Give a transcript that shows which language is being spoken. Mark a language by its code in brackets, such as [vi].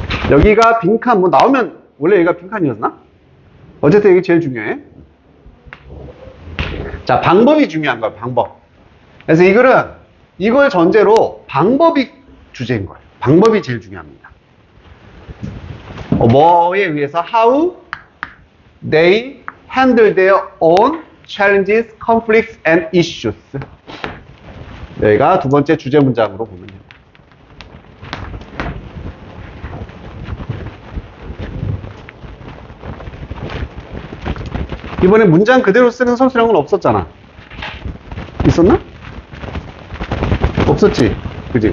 [ko] 여기가 빈칸 뭐 나오면 원래 여기가 빈칸이었나? 어쨌든 이게 제일 중요해. 자, 방법이 중요한 거야. 방법. 그래서 이 글은 이걸 전제로 방법이 주제인 거예요. 방법이 제일 중요합니다. 뭐에 의해서 [en] how they handle their own challenges, conflicts and issues. [ko] 여기가 두 번째 주제 문장으로 보면 됩니다. 이번에 문장 그대로 쓰는 서술형은 없었잖아. 있었나? 없었지. 그지?